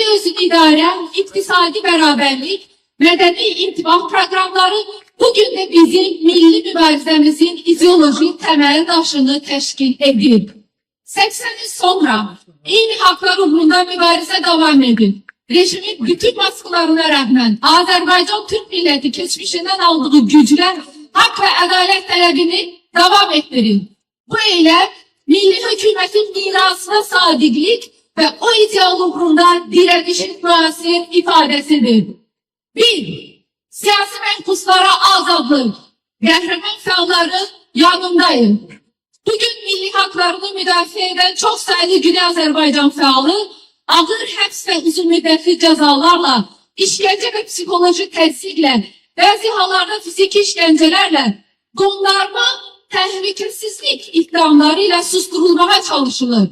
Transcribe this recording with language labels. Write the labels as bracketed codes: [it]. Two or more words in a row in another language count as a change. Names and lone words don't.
[tr] özün idare, iktisadi beraberlik, medeni intibah programları bugün de bizim milli mübarizemizin ideolojik temel taşını teşkil edip 80 yıl sonra iyi haklar uğrunda mübarize devam edip rejimin bütün baskılarına rağmen Azerbaycan Türk milleti geçmişinden aldığı güçle hak ve adalet talebini devam ettirin. Bu eylem milli hükümetin mirasına sadıklık ve o ideal uğrunda direnişin müasir ifadesidir. 1. [az] Siyasi mehbuslara azadlık. Qəhrəman fəalların yanındayım. Bugün haklarını müdafiə edən çox sayılı Güney Azərbaycan fəalı ağır həbs və uzun müddətli cəzalarla, işgəncə və psixoloji təzyiqlə, bəzi hallarda fiziki işgəncələrlə, qondarma təhlükəsizlik iddiaları ilə susturulmağa çalışılır.